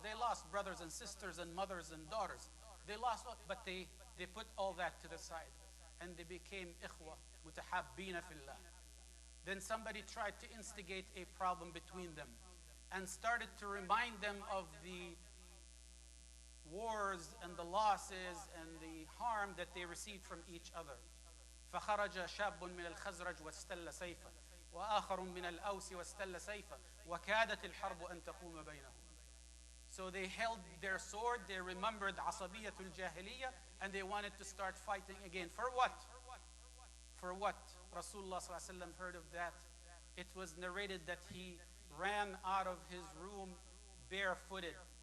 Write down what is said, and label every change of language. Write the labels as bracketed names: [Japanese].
[English] They lost brothers and sisters and mothers and daughters. They lost, but they put all that to the side, and they became [Arabic] ikhwa, mutahabbina fillah. [English] Then somebody tried to instigate a problem between them and started to remind them of the wars and the losses and the harm that they received from each other. [Arabic] فخرج شاب من الخزرج واستل سيفه وآخر من الأوس واستل سيفه وكادت الحرب أن تقوم بينهم. [English] So they held their sword, they remembered asabiyatul jahiliyyah, and they wanted to start fighting again. For what? For what? Rasulullah sallallahu alaihi wasallam heard of that. It was narrated that he ran out of his room barefooted.